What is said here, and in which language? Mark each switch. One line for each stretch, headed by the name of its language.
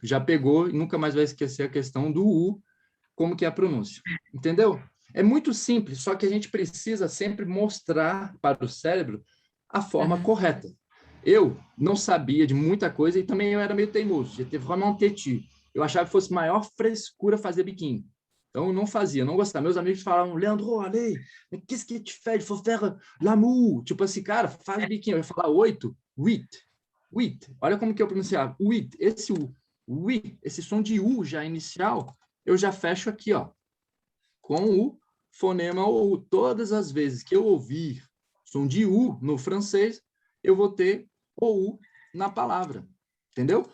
Portuguese: Já pegou e nunca mais vai esquecer a questão do U, como que é a pronúncia. Entendeu? É muito simples, só que a gente precisa sempre mostrar para o cérebro a forma correta. Eu não sabia de muita coisa e também eu era meio teimoso.
French: J'étais vraiment têtu.
Portuguese: Eu achava que fosse maior frescura fazer biquinho. Então, eu não fazia, não gostava. Meus amigos falavam,
French: Leandro, allez, mais qu'est-ce que tu fais? Il faut faire l'amour.
Portuguese: Tipo assim, cara, faz biquinho. Eu ia falar 8, 8. Olha como que eu pronunciava. 8. Esse U, esse som de U já inicial, eu já fecho aqui, ó, com o fonema OU. Todas as vezes que eu ouvir som de U no francês, eu vou ter OU na palavra. Entendeu?